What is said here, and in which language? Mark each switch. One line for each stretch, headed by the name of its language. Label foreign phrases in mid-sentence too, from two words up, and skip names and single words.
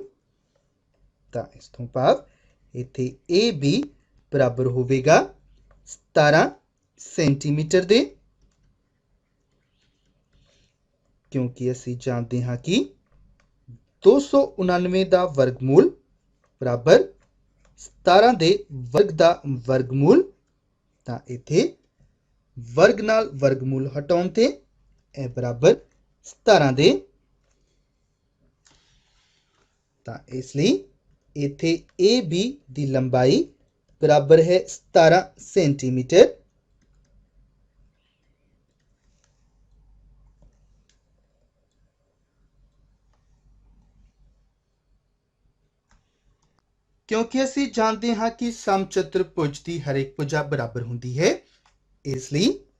Punjabi: ਤਾਂ ਇਸ ਤੋਂ ਭਾਵ ਇੱਥੇ AB ਬਰਾਬਰ ਹੋਵੇਗਾ 17 ਸੈਂਟੀਮੀਟਰ ਦੇ, ਕਿਉਂਕਿ ਅਸੀ ਜਾਨਤੇ ਹਾਂ ਕਿ 299 ਦਾ ਵਰਗਮੂਲ ਬਰਾਬਰ 17 ਦੇ ਵਰਗ ਦਾ ਵਰਗਮੂਲ। ਤਾਂ ਇੱਥੇ ਵਰਗ ਨਾਲ ਵਰਗਮੂਲ ਹਟਾਉਣ ਤੇ ਏ ਬਰਾਬਰ 17 ਦੇ ਤਾਂ ਇਸ ਲਈ ਇੱਥੇ AB ਦੀ ਲੰਬਾਈ ਬਰਾਬਰ ਹੈ 17 ਸੈਂਟੀਮੀਟਰ।
Hindi: क्योंकि असी जानते हैं कि समचतुर्भुज की हर एक भुजा बराबर होती है, इसलिए